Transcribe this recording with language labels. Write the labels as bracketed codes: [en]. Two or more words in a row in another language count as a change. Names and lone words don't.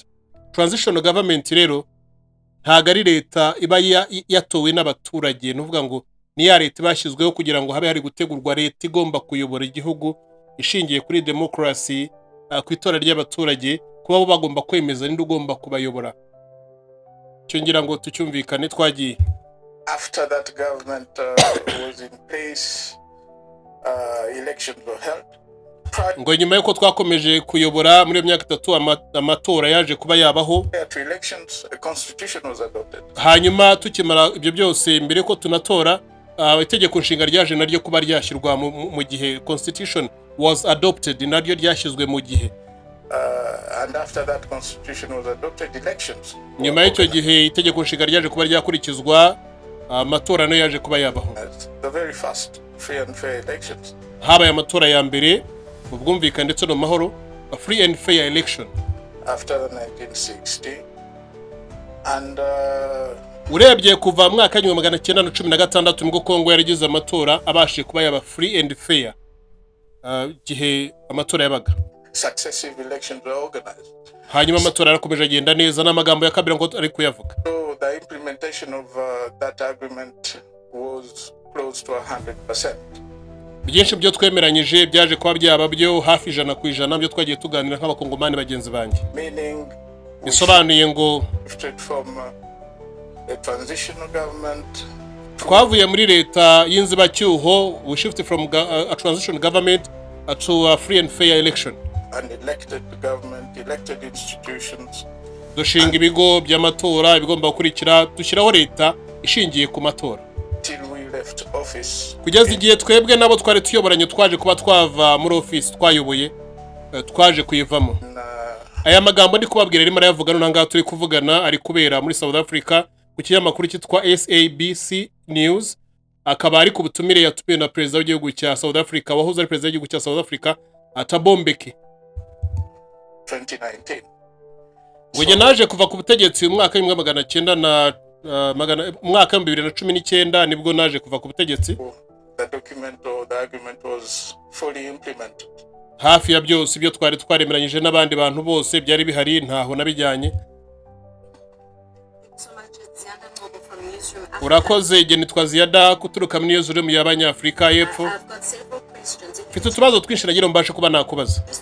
[en] Transitional government [rw] rero ntago ari leta iba yatowe n'abaturage, nuvuga ngo ni ya leta bashyizweho kugira ngo habe hari gutegurwa leta igomba kuyobora igihugu ishingiye kuri democracy, ku itora ry'abaturage, kuba bo bagomba kwemeza ninde ugomba kubayobora. Cyo ngira ngo tucyumvikane twagiye. [en] After that government was in place, elections were held. [rw] Ngo nyuma yuko twakomeje kuyobora muri myaka 3 amatora yaje kuba yabaho. Hanyuma tukimara ibyo byose mbere ko tunatora, itegeko nshinga ryaje naryo kuba ryashyirwa mu gihe [en] constitution was adopted, [rw] naryo ryashyizwe mu gihe. [en] And after that constitution was adopted, elections. [rw] Nyuma y'icyo gihe itegeko nshinga ryaje kuba ryakurikizwa, amatora nayo yaje kuba yabaho. [en] The very first free and fair elections. [rw] Habaye amatora ya mbere ubwumvikane ndetse no mahoro, [en] a free and fair election. After the 1960 and [rw] urebye kuva mwaka 1916 nibwo Congo yaragize amatora abashije kuba yaba [en] free and fair, [rw] gihe amatora yabaga. [en] Successive elections were organized. [rw] Hanyuma amatora yarakomeje agenda neza, n'amagambo ya Kabila ngo ari kuyavuga. [en] So the implementation of that agreement was close to 100%. [rw] Byinshi byo twemeranyije byaje kuba byaba byo hafi 100% byo twagiye tuganira nk'abakongomani bagenzi banjye. [en] Meaning [rw] bisobanuye ngo [en] from a transitional government, [rw] twavuye muri leta y'inzibacyuho, [en] we shift from a transition government to a free and fair election. An elected government, elected institutions. [rw] Dushinga ibigo by'amatora ibigomba gukurikira, dushyiraho leta ishingiye ku matora. [en] Till we left office. [rw] Kugeza igihe twebwe nabo twari tuyoboranye twaje kuba twava muri office twayoboye, twaje kuyivamo. Aya magambo ndi kubabwira rimwe arayavuga none ngaha turi kuvugana ari kubera muri South Africa ku kinyamakuru cyitwa SABC News, akaba ari ku butumire yatumiwe na president w'igihugu cya South Africa, wahoze ari president w'igihugu cya South Africa Thabo Mbeki. 2019. Wege naje kuva ku butegetsi mu mwaka mwaka 2019 nibwo naje kuva ku butegetsi. [en] The document or the agreement was fully implemented. [rw] Hafi ya byose ibyo twari twaremeranyije n'abandi bantu bose byari bihari, ntaho nabijyanye. Urakoze, igihe nitwa Ziyada kuturuka muri Newsroom y'Abanyafrika y'Epfo. Mfite utubazo twinshi nagira mbashe kuba nakubaza.